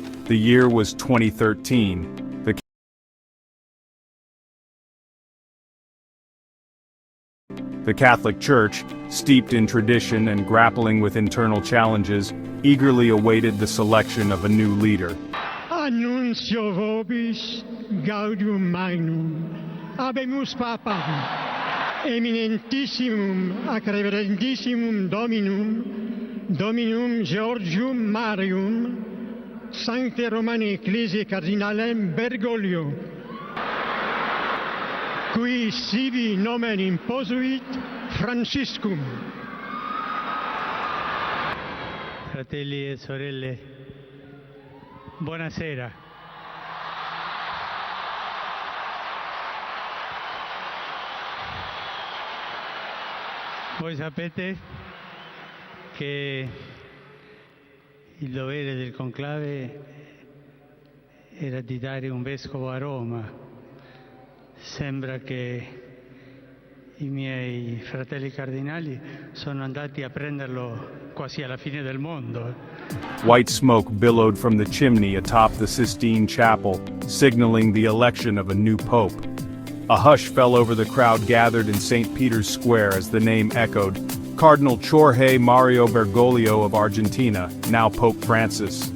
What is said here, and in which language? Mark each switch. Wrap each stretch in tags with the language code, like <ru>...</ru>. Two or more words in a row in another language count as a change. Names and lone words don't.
<en>The year was 2013. The Catholic Church, steeped in tradition and grappling with internal challenges, eagerly awaited the selection of a new leader.</en> <la>Annuncio vobis gaudium magnum, habemus papam, eminentissimum ac reverentissimum Dominum Georgium Marium, Sancte Romani Ecclesiae Cardinalem Bergoglio, qui sibi nomen imposuit Franciscum.</la> <it>Fratelli e sorelle, buonasera. Voi sapete che il dovere del conclave era di dare un vescovo a Roma. Sembra che i miei fratelli cardinali sono andati a prenderlo quasi alla fine del mondo.</it> <en>White smoke billowed from the chimney atop the Sistine Chapel, signaling the election of a new pope. A hush fell over the crowd gathered in St. Peter's Square as the name echoed. Cardinal Jorge Mario Bergoglio of Argentina, now Pope Francis.</en>